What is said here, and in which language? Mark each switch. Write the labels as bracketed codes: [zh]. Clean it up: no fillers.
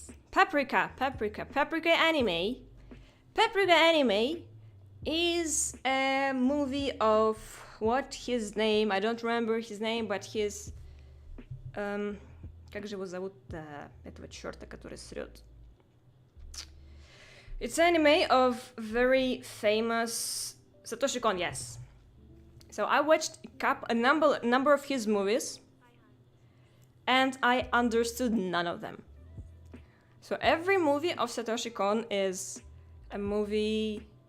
[en] Paprika anime. Paprika anime is a movie of what his name? I don't remember his name, but his [ru] как же его зовут этого чёрта, который срёт? [en] It's anime of very famous Satoshi Kon, yes. So I watched a number of his movies, and I understood none of them. So every movie of Satoshi Kon is a movie.